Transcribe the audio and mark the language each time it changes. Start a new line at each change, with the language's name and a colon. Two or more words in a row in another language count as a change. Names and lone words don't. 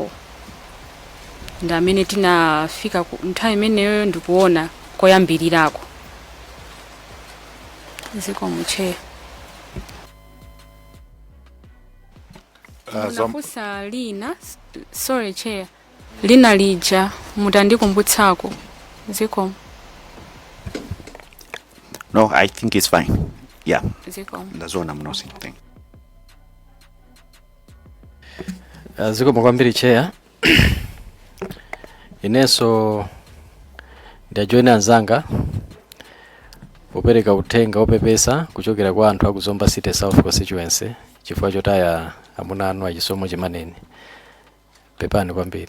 Nyanja: Ndi amene tinafika nthawi imeneyo ndikuona koyambirirako. Zikomo chair. Unafusa lina,
English: sorry chair,
Nyanja: lina lija mutandikumbutsako. Zikomo.
English: No, I think it's fine. Yeah.
Nyanja: Zikomo. Ndazona mnosi.
English: Thank you.
Nyanja: Zikomo kwambiri chair. Ineso ndajoina anzanga popereka uthenga opepesa kuchokera kwa anthu akuzomba City South constituency chifukwa chotaya amuna anu achisomo Chimaneni. Pepani kwambiri.